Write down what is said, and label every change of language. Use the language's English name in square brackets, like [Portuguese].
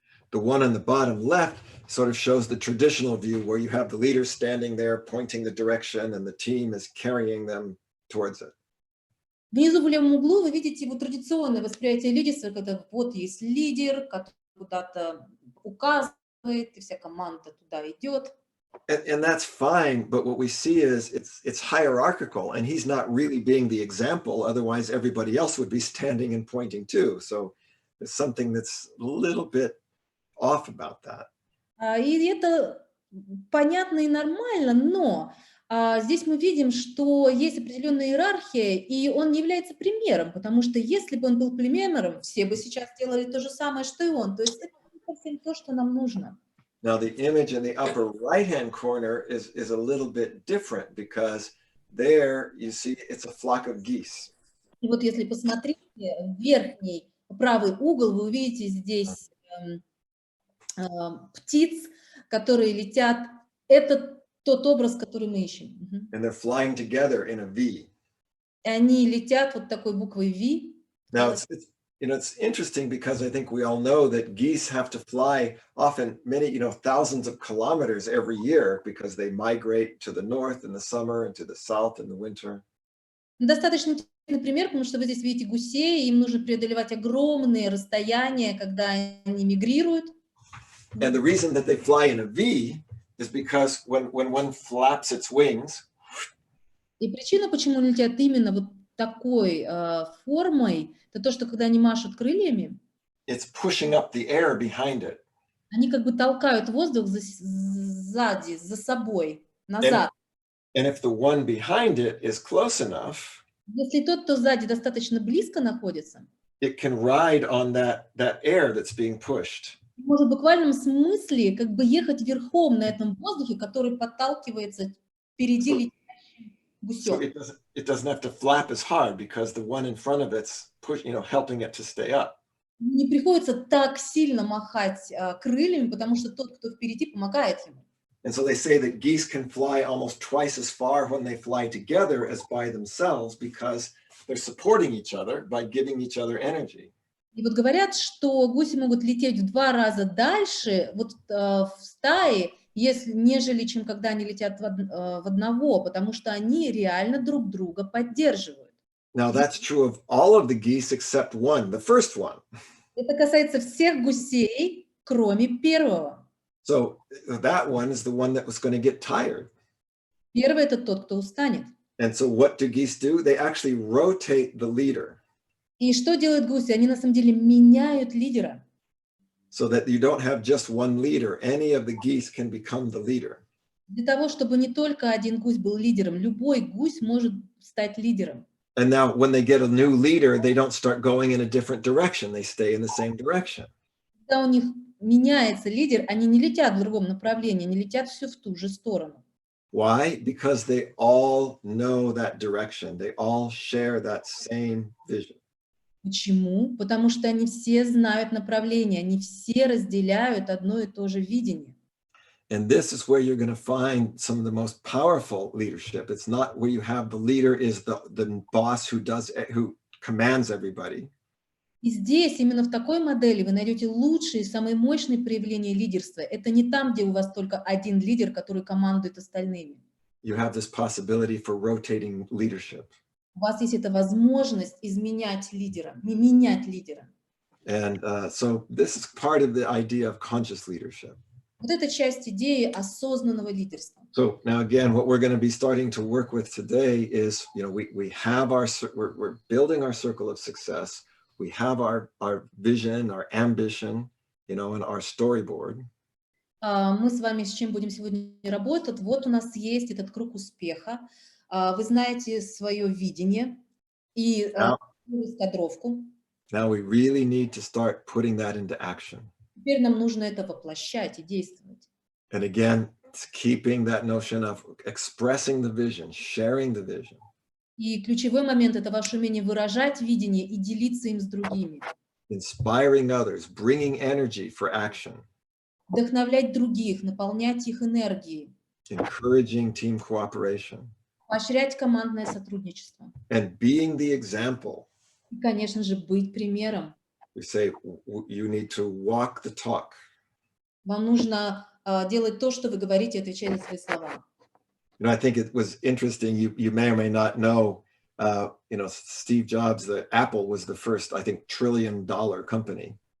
[English] The one on the bottom left sort of shows the traditional view where you have the leader standing there pointing the direction and the team is carrying them towards it. [Russian] Внизу в левом углу вы видите вот традиционное восприятие лидерства, когда вот есть лидер, который куда-то указывает, и вся команда туда идет. [English] And that's fine, but what we see is it's hierarchical, and he's not really being the example. Otherwise, everybody else would be standing and pointing too. So there's something that's a little bit off about that. [Russian] И это понятно и нормально, но здесь мы видим, что есть определенная иерархия, и он не является примером, потому что если бы он был примером, все бы сейчас делали то же самое, что и он. То есть это не совсем то, что нам нужно. [English] Now, the image in the upper right-hand corner is a little bit different because there you see it's a flock of geese. [Russian] И вот если посмотреть в верхний правый угол, вы увидите здесь птиц, которые летят. Это тот образ, который мы ищем. [English] And they're flying together in a V. [Russian] И они летят вот такой буквой V. [English] Now, it's interesting because I think we all know that geese have to fly often many, thousands of kilometers every year because they migrate to the north in the summer and to the south in the winter. [Russian] Достаточно интересный пример, потому что вы здесь видите гусей, им нужно преодолевать огромные расстояния, когда они мигрируют. [English] And the reason that they fly in a V is because when one flaps its wings, [Russian] И причина, почему они летят именно вот такой формой, это то, что когда они машут крыльями, [English] it's pushing up the air behind it. [Russian] они как бы толкают воздух сзади, за собой, назад. [English] And if the one behind it is close enough, [Russian] Если тот, кто сзади, достаточно близко находится, [English] it can ride on that air that's being pushed. [Russian] может в буквальном смысле как бы ехать верхом на этом воздухе, который подталкивается впереди летящим [English] So [Russian] гусем. [English] it doesn't have to flap as hard because the one in front of it's helping it to stay up. [Russian] Не приходится так сильно махать крыльями, потому что тот, кто впереди, помогает ему. [English] And so they say that geese can fly almost twice as far when they fly together as by themselves because they're supporting each other by giving each other energy. [Russian] И вот говорят, что гуси могут лететь в 2 раза дальше вот, в стае, нежели чем когда они летят в одного, потому что они реально друг друга поддерживают. [English] Now that's true of all of the geese except one, the first one. [Russian] Это касается всех гусей, кроме первого. [English] So that one is the one that was going to get tired. [Russian] Первый – это тот, кто устанет. [English] And so what do geese do? They actually rotate the leader. [Russian] И что делают гуси? Они на самом деле меняют лидера. [English] So that you don't have just one leader. Any of the geese can become the leader. [Russian] Для того, чтобы не только один гусь был лидером, любой гусь может стать лидером. [English] And now when they get a new leader, they don't start going in a different direction. They stay in the same direction. [Russian] Когда у них меняется лидер, они не летят в другом направлении, они летят все в ту же сторону. [English] Why? Because they all know that direction. They all share that same vision. [Russian] Почему? Потому что они все знают направление, они все разделяют одно и то же видение. [English] And this is where you're going to find some of the most powerful leadership. It's not where you have the leader is the boss who commands everybody. [Russian] И здесь, именно в такой модели, вы найдете лучшие, самые мощные проявления лидерства. Это не там, где у вас только один лидер, который командует остальными. [English] You have this possibility for rotating leadership. [Russian] У вас есть эта возможность изменять лидера, не менять лидера. [English] And so this is part of the idea of conscious leadership. [Russian] Вот это часть идеи осознанного лидерства. [English] So now again, what we're going to be starting to work with today is, we have we're building our circle of success. We have our vision, our ambition, and our storyboard. [Russian] Мы с вами с чем будем сегодня работать? Вот у нас есть этот круг успеха. Вы знаете свое видение и раскадровку. [English] Now we really need to start putting that into action. [Russian] Теперь нам нужно это воплощать и действовать. [English] And again, it's keeping that notion of expressing the vision, sharing the vision. [Russian] И ключевой момент – это ваше умение выражать видение и делиться им с другими. [English] Inspiring others, bringing energy for action. [Russian] Вдохновлять других, наполнять их энергией. [English] Encouraging team cooperation. [Russian] Поощрять командное сотрудничество. [English] And being the example. [Russian] И, конечно же, быть примером. [English] We say you need to walk the talk. [Russian] Вам нужно делать то, что вы говорите, отвечать за свои слова. [English] I think it was interesting. You may or may not know. Steve Jobs, the Apple was the first, I think, $1 trillion company.